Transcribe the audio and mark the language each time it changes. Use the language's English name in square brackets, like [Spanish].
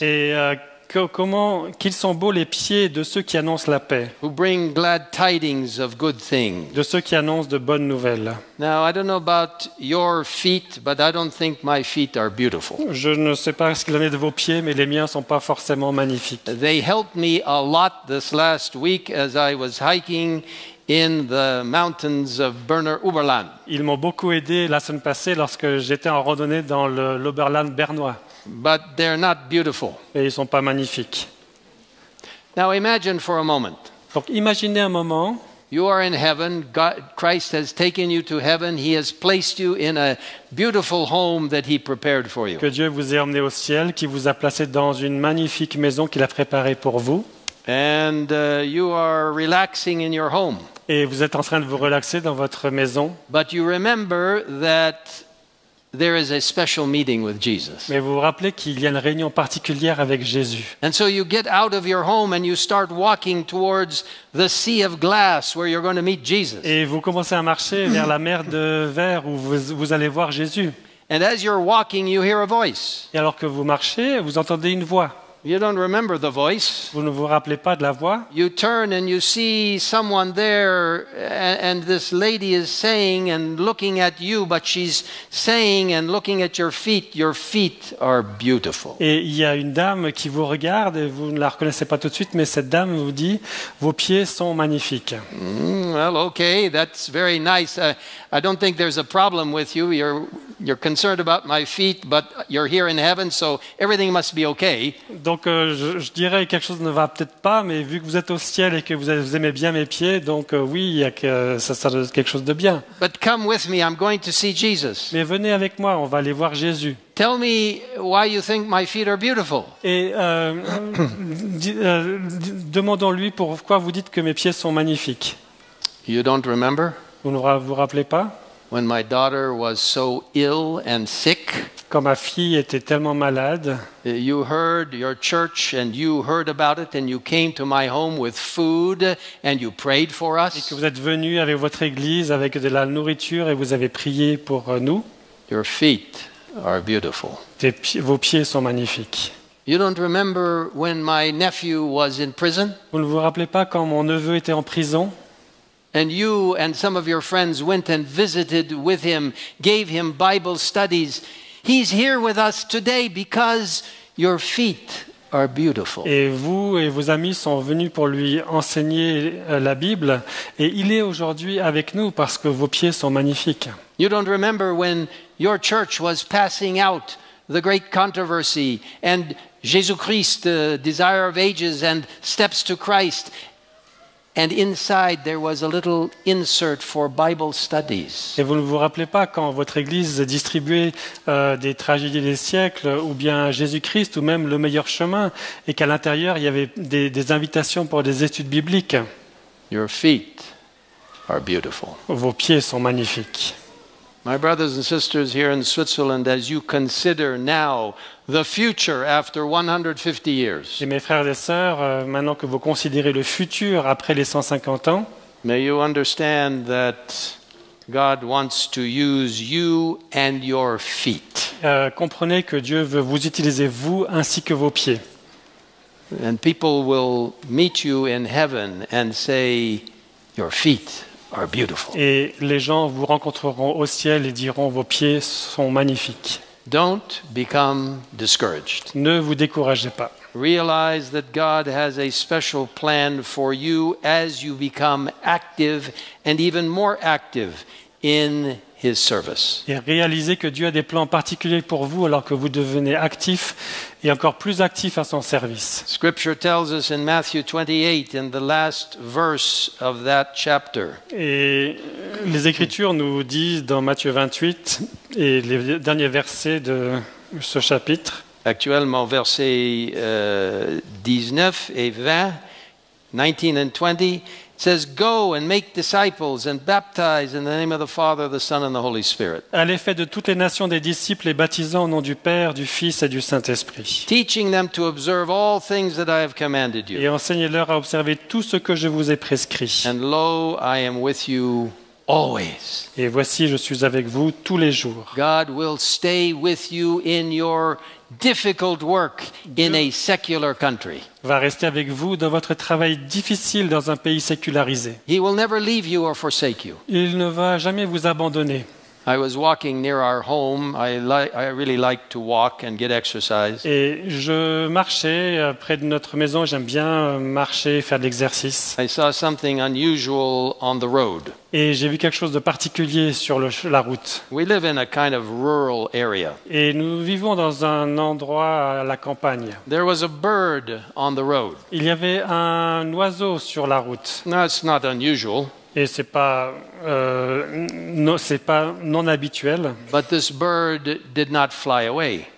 [French] Et qu'ils sont beaux les pieds de ceux qui annoncent la paix, [English] who bring glad tidings of good things. [French] de ceux qui annoncent de bonnes nouvelles. [English] Now, I don't know about your feet, but I don't think my feet are beautiful. [French] Je ne sais pas ce qu'il en est de vos pieds, mais les miens ne sont pas forcément magnifiques. [English] They helped me a lot this last week as I was hiking in the mountains of Berner Oberland. [French] Ils m'ont beaucoup aidé la semaine passée lorsque j'étais en randonnée dans l'Oberland bernois. [English] But they're not beautiful. [French] Et ils ne sont pas magnifiques. [English] Now imagine for a moment [French] Donc imaginez un moment [English] You are in heaven. Christ has taken you to heaven. He has placed you in a beautiful home that He prepared for you. [French] Que Dieu vous ait emmené au ciel, qui vous a placé dans une magnifique maison qu'il a préparée pour vous. [English] And you are relaxing in your home. [French] Et vous êtes en train de vous relaxer dans votre maison. [English] But you remember that there is a special meeting with Jesus. [French] Mais vous vous rappelez qu'il y a une réunion particulière avec Jésus. [English] And so you get out of your home and you start walking towards the sea of glass where you're going to meet Jesus. [French] Et vous commencez à marcher vers la mer de verre où vous allez voir Jésus. [English] And as you're walking, you hear a voice. [French] Et alors que vous marchez, vous entendez une voix. [English] You don't remember the voice. [French] Vous ne vous rappelez pas de la voix. [English] You turn and you see someone there, and this lady is saying and looking at you, but she's saying and looking at your feet are beautiful. [French] Et il y a une dame qui vous regarde et vous ne la reconnaissez pas tout de suite, mais cette dame vous dit « Vos pieds sont magnifiques ». [English] Well, okay, that's very nice. I don't think there's a problem with you. You're concerned about my feet, but you're here in heaven, so everything must be okay. [French] Donc je dirais quelque chose ne va peut-être pas, mais vu que vous êtes au ciel et que vous aimez bien mes pieds, donc oui, il y a quelque chose de bien. [English] But come with me, I'm going to see Jesus. [French] Mais venez avec moi, on va aller voir Jésus. [English] Tell me why you think my feet are beautiful. [French] Et demandons-lui pourquoi vous dites que mes pieds sont magnifiques. [English] You don't remember? [French] Vous ne vous rappelez pas? [English] When my daughter was so ill and sick, [French] quand ma fille était tellement malade, [English] you heard your church and you heard about it and you came to my home with food and you prayed for us. [French] Et que vous êtes venu avec votre église avec de la nourriture et vous avez prié pour nous. [English] Your feet are beautiful. [French] Vos pieds sont magnifiques. [English] You don't remember when my nephew was in prison? [French] Vous ne vous rappelez pas quand mon neveu était en prison? [English] And you and some of your friends went and visited with him, gave him Bible studies. He's here with us today because your feet are beautiful. [French] Et vous et vos amis sont venus pour lui enseigner la Bible et il est aujourd'hui avec nous parce que vos pieds sont magnifiques. [English] You don't remember when your church was passing out the great controversy and Jesus Christ, the desire of ages and steps to Christ. And inside there was a little insert for Bible studies. [French] Et vous ne vous rappelez pas quand votre église distribuait des tragédies des siècles ou bien Jésus-Christ ou même le meilleur chemin et qu'à l'intérieur il y avait des invitations pour des études bibliques. [English] Your feet are beautiful. [French] Vos pieds sont magnifiques. [English] My brothers and sisters here in Switzerland, as you consider now the future after 150 years. [French] Et mes frères et sœurs, maintenant que vous considérez le futur après les 150 ans, [English] may you understand that God wants to use you and your feet. [French] Comprenez que Dieu veut vous utiliser vous ainsi que vos pieds. [English] And people will meet you in heaven and say, your feet are beautiful. [French] Et les gens vous rencontreront au ciel et diront vos pieds sont magnifiques. [English] Don't become discouraged. [French] Ne vous découragez pas. [English] Realize that God has a special plan for you as you become active and even more active in His service. [French] Et réalisez que Dieu a des plans particuliers pour vous alors que vous devenez actif et encore plus actif à son service. [English] Scripture tells us in Matthew 28, in the last verse of that chapter. [French] Et les Écritures nous disent dans Matthieu 28 et les derniers versets de ce chapitre. Actuellement, versets 19 et 20, [English] 19 and 20. It says, go and make disciples and baptize in the name of the Father, the Son, and the Holy Spirit. [French] Allez, faites de toutes les nations des disciples et baptisant au nom du Père, du Fils et du Saint-Esprit. [English] Teaching them to observe all things that I have commanded you. [French] Et enseignez-leur à observer tout ce que je vous ai prescrit. [English] And lo, I am with you always. [French] Et voici, je suis avec vous tous les jours. [English] God will stay with you in your difficult work in a secular country. [French] Va rester avec vous dans votre travail difficile dans un pays sécularisé. [English] He will never leave you or forsake you. [French] Il ne va jamais vous abandonner. [English] I was walking near our home. I really like to walk and get exercise. [French] Et je marchais près de notre maison. J'aime bien marcher, faire de l'exercice. [English] I saw something unusual on the road. [French] Et j'ai vu quelque chose de particulier sur la route. [English] We live in a kind of rural area. [French] Et nous vivons dans un endroit à la campagne. [English] There was a bird on the road. [French] Il y avait un oiseau sur la route. [English] Now, it's not unusual. [French] Et c'est pas non habituel. [English] But this bird did not fly away.